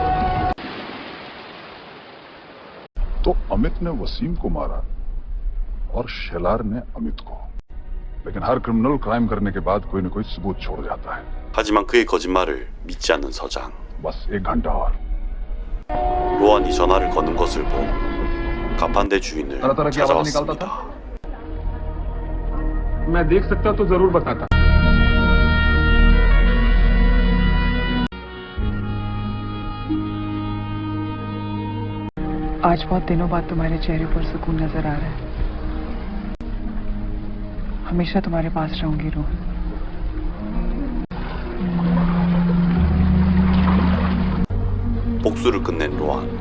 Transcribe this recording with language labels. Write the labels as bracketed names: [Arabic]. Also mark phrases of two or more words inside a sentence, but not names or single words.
[Hindi] तो अमित ने वसीम को मारा और शेलार ने अमित को। लेकिन हर [English] criminal crime [Hindi] करने के बाद कोई न कोई सबूत छोड़ जाता है। [Korean] 하지만 그의 거짓말을 믿지 않는 서장. [Hindi] बस 1 घंटा और। [Korean] 로안이 전화를 거는 것을 본 가판대 주인을 찾아왔습니다. [Hindi] मैं देख सकता तो जरूर बताता। आज बहुत दिनों बाद तुम्हारे चेहरे पर सुकून नजर आ रहा है। हमेशा तुम्हारे पास रहूंगी रोहन। [Korean] 복수를 끝낸 로안.